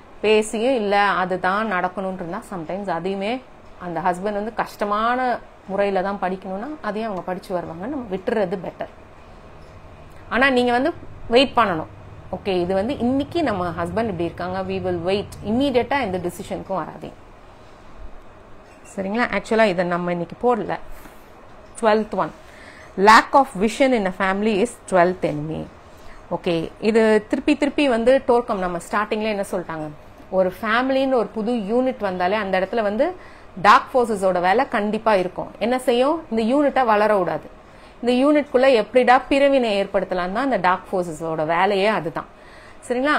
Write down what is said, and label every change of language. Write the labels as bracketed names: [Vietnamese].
[Tamil] பேசியும் இல்ல அதுதான் நடக்கணும்னு இருந்தா சம்டைம்ஸ் அதையுமே அந்த ஹஸ்பண்ட் வந்து கஷ்டமான முறையில தான் படிக்கணும்னா அதையும் அவங்க படிச்சு வருவாங்க, நம்ம விட்டுறது பெட்டர். ஆனா நீங்க வந்து வெயிட் பண்ணணும். ஓகே இது வந்து இன்னைக்கு நம்ம ஹஸ்பண்ட் இப்படி இருக்காங்க, [English] we will wait, [Tamil] இம்மீடியட்டா இந்த டிசிஷனுக்கும் வராதீங்க. சரிங்களா? ஆக்சுவலா இதை நம்ம இன்னைக்கு போடல. [English] 12th one, lack of vision in a family is 12th enemy. [Tamil] Okay இது திருப்பி வந்து டோர்கம் நம்ம ஸ்டார்டிங்ல என்ன சொல்லிட்டாங்க, ஒரு ஃபேமிலின்னு ஒரு புது யூனிட் வந்தாலே அந்த இடத்துல வந்து டார்க் ஃபோர்ஸஸோட வேலை கண்டிப்பா இருக்கும். என்ன செய்யும், இந்த யூனிட்டை வளர விடாது. இந்த யூனிட்குள்ள எப்படிடா பிரிவினை ஏற்படுத்தலாம் தான் அந்த டார்க் ஃபோர்ஸஸோட வேலையே அதுதான். சரிங்களா?